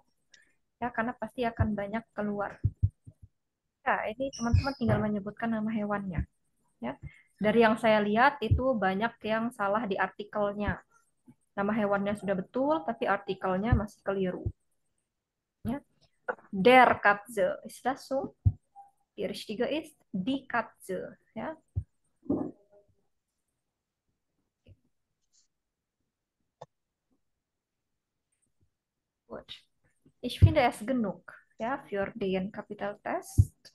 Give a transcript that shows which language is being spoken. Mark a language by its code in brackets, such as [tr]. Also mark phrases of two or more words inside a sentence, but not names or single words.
[id] Ya, karena pasti akan banyak keluar. Ya, ini teman-teman tinggal menyebutkan nama hewannya. Ya. Dari yang saya lihat itu banyak yang salah di artikelnya. Nama hewannya sudah betul, tapi artikelnya masih keliru. Ya. [de] Der Katze, ist das so? Die richtige ist die Katze. Ja. Gut. Ich finde es genug, ja, für den Kapitaltest.